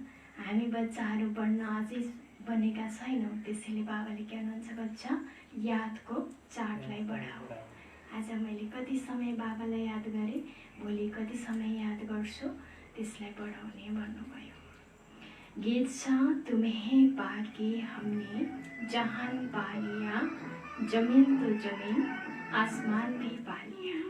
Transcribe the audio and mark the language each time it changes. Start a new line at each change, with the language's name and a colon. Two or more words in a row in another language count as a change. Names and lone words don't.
Nepali: हामी बच्चाहरू बढ्न अझै बनेका छैनौँ। त्यसैले बाबाले के भन्नुहुन्छ? बच्चा, यादको चार्टलाई बढाऊ। आज मैले कति समय बाबालाई याद गरेँ, भोलि कति समय याद गर्छु, त्यसलाई बढाउने भन्नुभयो। गीत छ
Hindi: तुम्हें पाके हमने जहान पा लिया, जमीन तो जमीन आसमान भी पा लिया।